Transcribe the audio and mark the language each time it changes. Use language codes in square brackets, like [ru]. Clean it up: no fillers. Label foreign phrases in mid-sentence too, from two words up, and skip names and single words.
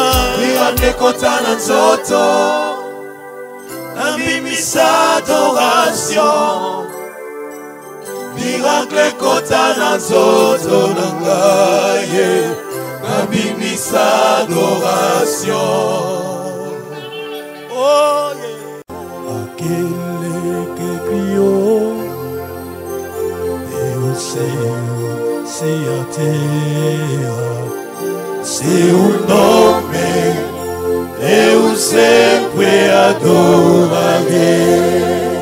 [ln] Miracle konta na nzoto, nabimisa adoration. Miracle konta na nzoto na ngaye, nabimisa adoration. [en] Oh yeah. [pt] Aquele que criou Deus se a terra, seu nome eu sempre adorarei.